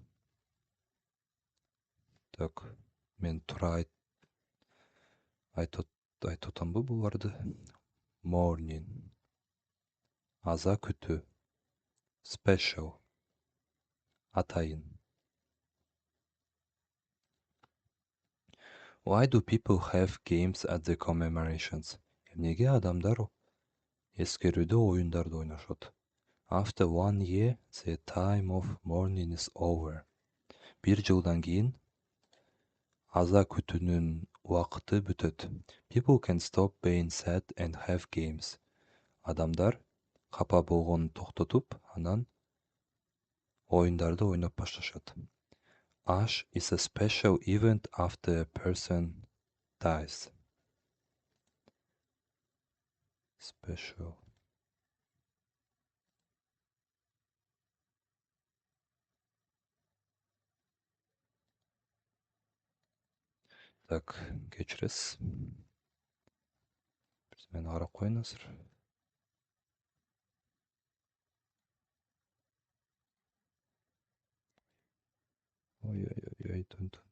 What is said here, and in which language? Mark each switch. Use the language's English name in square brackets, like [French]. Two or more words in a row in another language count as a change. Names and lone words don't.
[Kyrgyz] Так, мен тура айтып атамбы буларды? morning, аза күтүү, special, атайын. [English] Why do people have games at the commemorations? [Kyrgyz] Эмнеге адамдар эскерүүдө оюндарды ойношот? [English] After 1 year, the time of mourning is over. [Kyrgyz] 1 жылдан кийин аза күтүүнүн убакыты бүтөт. [English] People can stop being sad and have games. [Kyrgyz] Адамдар капа болгонун токтотуп, анан оюндарды ойноп башташат. [English] Ash is a special event after a person dies. Special. [Kyrgyz] Так, кечиресиз. Биз мени карап коюңуздар. Ой, тун.